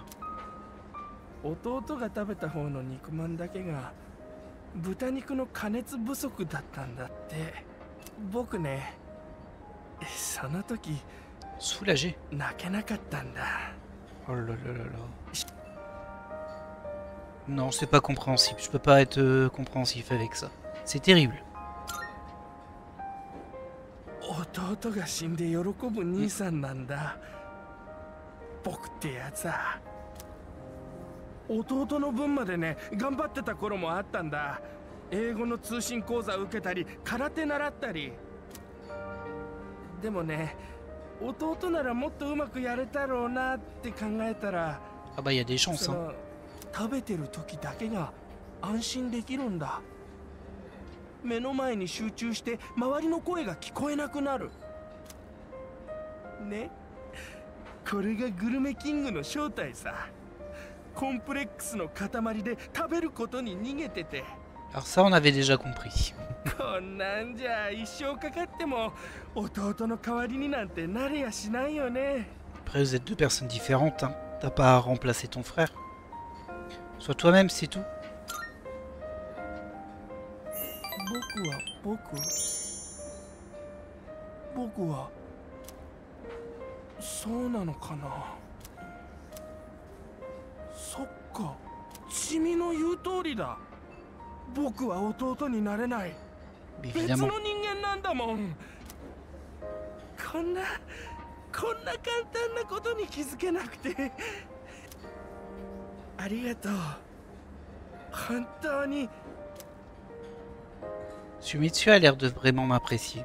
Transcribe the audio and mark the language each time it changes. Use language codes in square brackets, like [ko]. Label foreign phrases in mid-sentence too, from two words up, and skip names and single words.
[ja] 弟が食べた方の肉まんだけが豚肉の加熱不足だったんだって。僕ね、その時 [fr] Soulagé. [ja] 泣けなかったんだ。 [fr] Oh là là là là. Non, c'est pas compréhensible. Je peux pas être compréhensif avec ça. C'est terrible. [ja] 弟が死んで喜ぶ兄さんなんだ。僕ってやつは。弟の分までね、頑張ってた頃もあったんだ。英語の通信講座受けたり、空手習ったり。でもね、弟ならもっとうまくやれたろうなって考えたら、 [fr] Ah bah y a des chances hein. [ja] 食べてる時だけが安心できるんだ。目の前に集中して周りの声が聞こえなくなる。ね、これがグルメキングの正体さ。コンプレックスの塊で食べることに逃げてて。 [fr] Alors ça on avait déjà compris. [ja] こんなんじゃ一生かかっても弟の代わりになんてなれやしないよね。 [fr] Après vous êtes deux personnes différentes hein. T'as pas à remplacer ton frère. Sois toi-même, c'est tout. [ja] 僕はそうなのかな。そっか、君の言う通りだ。僕は弟になれない。別の人間なんだもん。こんな簡単なことに気づけなくてありがとう。本当に。 [fr] Sumitsu a l'air de vraiment m'apprécier.